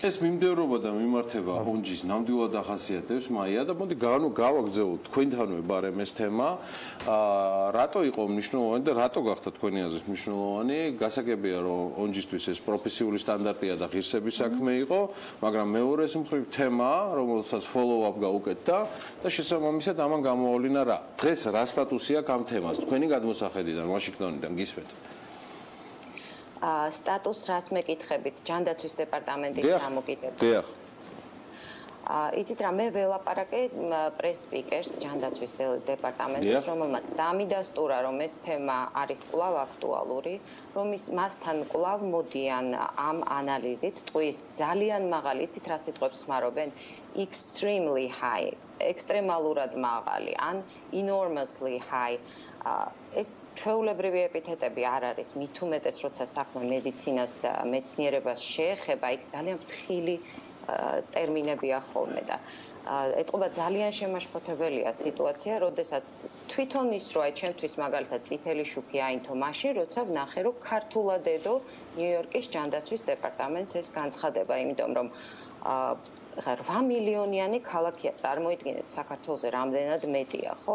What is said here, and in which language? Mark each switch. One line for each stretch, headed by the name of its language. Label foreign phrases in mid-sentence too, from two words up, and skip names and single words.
Georgian: ეს მიმდევრობა და მიმართება ონჯის ნამდვილად ახასიათებს მაია და მოდი გავაგზავნოთ თქვენთანვე ბარემ ეს თემა. რატო იყო მნიშვნელოვანი და რატო გახდა თქვენი აზრით მნიშვნელოვანი? გასაგებია რომ ონჯისთვის ეს პროფესიული სტანდარტია და ღირსების საქმე იყო, მაგრამ მეორეს მხრივ თემა, რომელსაც follow-up გაუკეთდა და შესაბამისად ამან გამოვავლინა რა. დღეს რა სტატუსი აქვს ამ თემას? თქვენი გადმოსახედიდან, ვაშინგტონიდან გისმენთ. სტატუსს რას მეკითხებით ჯანდაცვის დეპარტამენტის დამოკიდებით. იცით რა, მე ველაპარაკე პრეს სპიკერს ჯანდაცვის დეპარტამენტის, რომელმაც დამიდასტურა, რომ ეს თემა არის კვლავ აქტუალური, რომ მასთან კვლავ მოდიან ამ ანალიზით, ტყვის ძალიან მაღალი, იცით რა სიტყვებს ხმარობენ,
English: extremely high,
Georgian: ექსტრემალურად მაღალი, ან
English: enormously high.
Georgian: ეს ჩვეულებრივი ეპითეტები არ არის, მით უმეტეს, როცა საქმე მედიცინას და მეცნიერებას შეეხება, იქ ძალიან ფრთხილი ტერმინებია ხოლმე და ეტყობა ძალიან შემაშფოთებელია სიტუაცია, როდესაც თვითონ ის რო აი ჩემთვის მაგალითად წითელი შუქი აინთო მაშინ, როცა ვნახე, რომ ქართულად ედო ნიუ-იორკის ჯანდაცვის დეპარტამენტს ეს განცხადება, იმიტომ რომ 8 მილიონიანი ქალაქია, წარმოიდგინეთ საქართველოზე რამდენად მეტია, ხო?